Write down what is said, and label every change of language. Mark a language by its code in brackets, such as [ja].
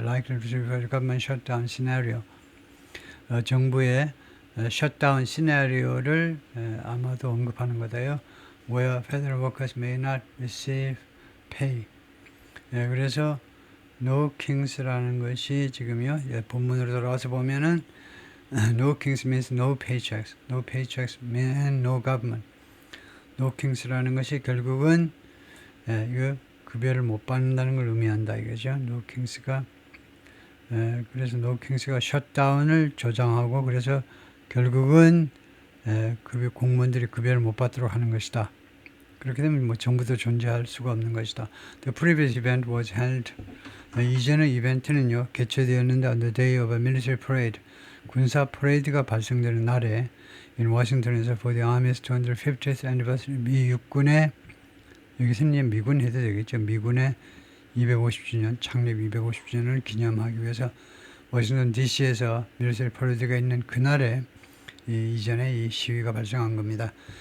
[en] Likely to refer government shutdown scenario. [ko] 정부의 셧다운 시나리오를 아마도 언급하는 거다요. [en] Where federal workers may not receive pay. [ko] 그래서 No Kings라는 것이 지금요. 본문으로 돌아와서 보면은 [en] No Kings means no paychecks. No paychecks mean no government. [ko] 노킹스라는 것이 결국은 이거 급여를 못 받는다는 걸 의미한다 이거죠. 노킹스가 그래서 노킹스가 셧다운을 조장하고 그래서 결국은 공무원들이 급여를 못 받도록 하는 것이다. 그렇게 되면 뭐 정부도 존재할 수가 없는 것이다. [en] The previous event was held. [ko] 이전의 이벤트는요 개최되었는데 [en] on the day of a military parade. [ko] 군사 퍼레이드가 발생되는 날에 in 워싱턴에서 [en] for the Army's 250th anniversary [ko] 미 육군의 여기서는 미군 해도 되겠죠. 미군의 250주년 창립 250주년을 기념하기 위해서 워싱턴 DC에서 밀리터리 퍼레이드가 있는 그날에 이전에 이 시위가 발생한 겁니다.